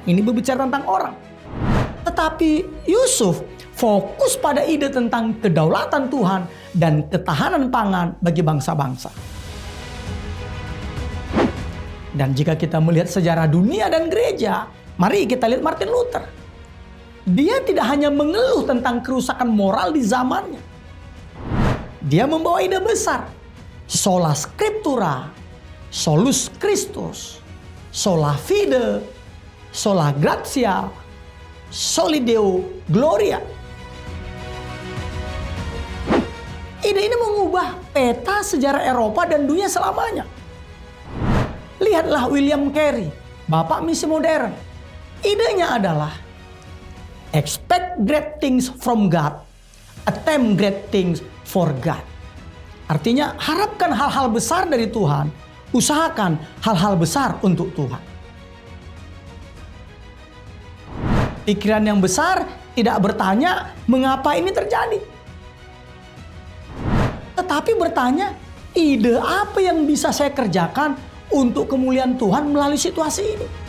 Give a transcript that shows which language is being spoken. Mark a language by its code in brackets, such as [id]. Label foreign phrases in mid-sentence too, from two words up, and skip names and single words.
[id] Ini berbicara tentang orang. Tetapi Yusuf fokus pada ide tentang kedaulatan Tuhan dan ketahanan pangan bagi bangsa-bangsa. Dan jika kita melihat sejarah dunia dan gereja, mari kita lihat Martin Luther. Dia tidak hanya mengeluh tentang kerusakan moral di zamannya. Dia membawa ide besar. [la] Sola Scriptura, Solus Christus, Sola Fide, Sola Gratia, Soli Deo Gloria. [id] Ide ini mengubah peta sejarah Eropa dan dunia selamanya. Lihatlah William Carey, bapak misi modern. Idenya adalah [en] expect great things from God, attempt great things for God. [id] Artinya harapkan hal-hal besar dari Tuhan, usahakan hal-hal besar untuk Tuhan. Pikiran yang besar tidak bertanya mengapa ini terjadi, tetapi bertanya ide apa yang bisa saya kerjakan untuk kemuliaan Tuhan melalui situasi ini.